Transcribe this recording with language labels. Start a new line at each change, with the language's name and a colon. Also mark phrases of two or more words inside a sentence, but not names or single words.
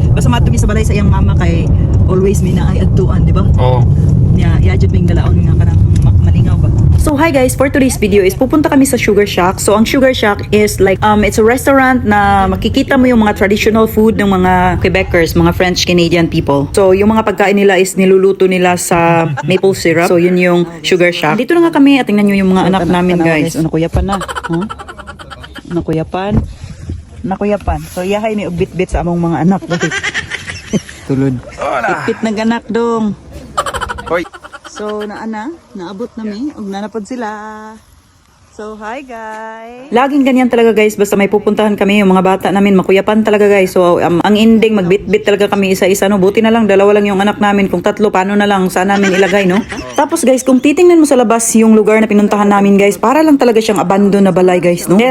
Cebuano: Basta matumi sa balay sa iyang mama kay always may naay adtuan, di ba? Oo. Yeah, jud ming dalaon nga kanang malingaw ba.
Filipino: So
English: hi guys, for today's video is
Filipino: pupunta kami sa Sugar Shack. So ang Sugar Shack
English: is like it's a restaurant
Filipino: na makikita mo yung mga
English: traditional food
Filipino: ng mga Quebecers, mga
English: French Canadian people.
Filipino: So yung mga pagkain nila is niluluto nila sa maple syrup. So yun yung Sugar Shack. Dito na nga kami at tingnan nyo yung mga anak namin guys.
Cebuano: Nakuyapan na. Huh? Nakuyapan. Nakuyapan. So yahay may ubit-bit sa among mga anak guys. Tulod. Pit ng anak dong. Hoy. So, naabot na mi, ug nanapod sila.
English: So, hi guys!
Filipino: Laging ganyan talaga guys, basta may pupuntahan kami, yung mga bata namin, makuyapan talaga guys. So, ang ending, magbit-bit talaga kami isa-isa, no? Buti na lang, dalawa lang yung anak namin, kung tatlo, paano na lang, saan namin ilagay, no? Tapos guys, kung titingnan mo sa labas yung lugar na pinuntahan namin guys, para lang talaga siyang abandon na balay guys, no?